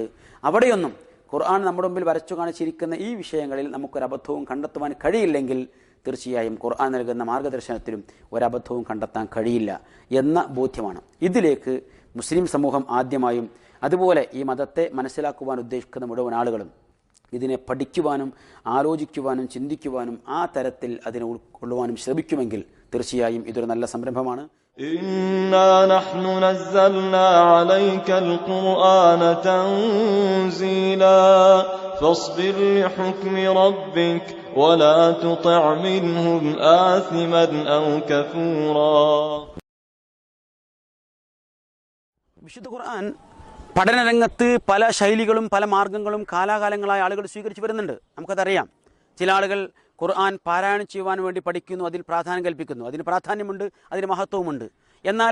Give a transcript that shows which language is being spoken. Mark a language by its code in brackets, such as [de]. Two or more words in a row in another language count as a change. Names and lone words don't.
[ml] അവിടെയൊന്നും ഖുർആൻ നമ്മുടെ മുമ്പിൽ വരച്ചു കാണിച്ചിരിക്കുന്ന ഈ വിഷയങ്ങളിൽ നമുക്കൊരബദ്ധവും കണ്ടെത്തുവാൻ കഴിയില്ലെങ്കിൽ തീർച്ചയായും ഖുർആൻ നൽകുന്ന മാർഗദർശനത്തിലും ഒരബദ്ധവും കണ്ടെത്താൻ കഴിയില്ല എന്ന ബോധ്യമാണ്. ഇതിലേക്ക് മുസ്ലിം സമൂഹം ആദ്യമായും അതുപോലെ ഈ മതത്തെ മനസ്സിലാക്കുവാൻ ഉദ്ദേശിക്കുന്ന മുഴുവൻ ആളുകളും ഇതിനെ പഠിക്കുവാനും ആലോചിക്കുവാനും ചിന്തിക്കുവാനും ആ തരത്തിൽ അതിനെ ഉൾക്കൊള്ളുവാനും ശ്രമിക്കുമെങ്കിൽ തീർച്ചയായും ഇതൊരു നല്ല സംരംഭമാണ്. [ar] إنا نحن نزلنا عليك القرآن تنزيلا فاصبر لحكم ربك ولا تطع منهم آثما أو كفورا. [ml] വിശുദ്ധ ഖുർആൻ പഠനരംഗത്ത് പല ശൈലികളും പല മാർഗങ്ങളും കാലാകാലങ്ങളായ ആളുകൾ സ്വീകരിച്ചു വരുന്നുണ്ട്. നമുക്കതറിയാം. ചില ആളുകൾ ഖുർആൻ പാരായണം ചെയ്യുവാൻ വേണ്ടി പഠിക്കുന്നു, അതിൽ പ്രാധാന്യം കൽപ്പിക്കുന്നു, അതിന് പ്രാധാന്യമുണ്ട്, അതിന് മഹത്വവുമുണ്ട്.